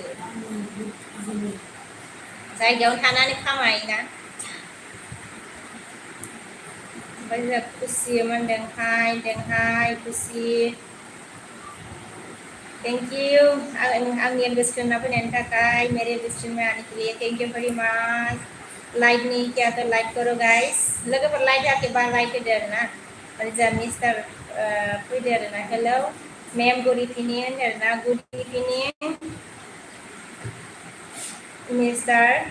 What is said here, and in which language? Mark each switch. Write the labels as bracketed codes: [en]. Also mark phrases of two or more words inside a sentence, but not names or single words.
[brx] जायगायावनो थानानै खामायोना ओमफ्राय जों खुसि मोनदोंहाय खुसि [en] thank you [brx] आंनि एम्बेसडर फैनायनि थाखाय [hi] मेरे एम्बेसडर में आने के लिए [en] thank you very much [hi] लाइक नहीं किया तो लाइक करो गाइस [brx] लोगोफोर लाइक जाके बा लाइक होदो आरोना ओमफ्राय जोंहा मिस्टार फैदो आरोना [en] hello ma'am good evening [brx] होनदो आरोना [en] good evening mister